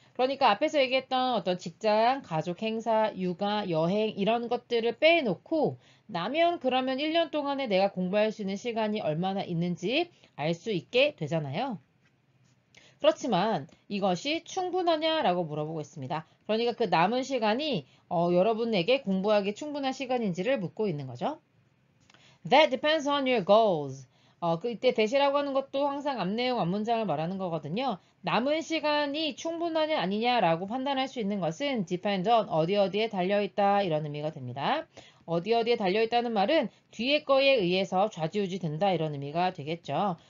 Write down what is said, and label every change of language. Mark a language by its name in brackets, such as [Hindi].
[Korean] 그러니까 앞에서 얘기했던 어떤 직장, 가족 행사, 육아, 여행 이런 것들을 빼놓고 나면 그러면 1년 동안에 내가 공부할 수 있는 시간이 얼마나 있는지 알 수 있게 되잖아요. 그렇지만 이것이 충분하냐라고 물어보고 있습니다. 그러니까 그 남은 시간이 여러분에게 공부하기 충분한 시간인지를 묻고 있는 거죠. [English] That depends on your goals. [Korean] 그때 대시라고 하는 것도 항상 앞내용, 앞문장을 말하는 거거든요. 남은 시간이 충분하냐 아니냐라고 판단할 수 있는 것은 depend on 어디 어디에 달려있다 이런 의미가 됩니다. 어디 어디에 달려있다는 말은 뒤에 거에 의해서 좌지우지 된다 이런 의미가 되겠죠.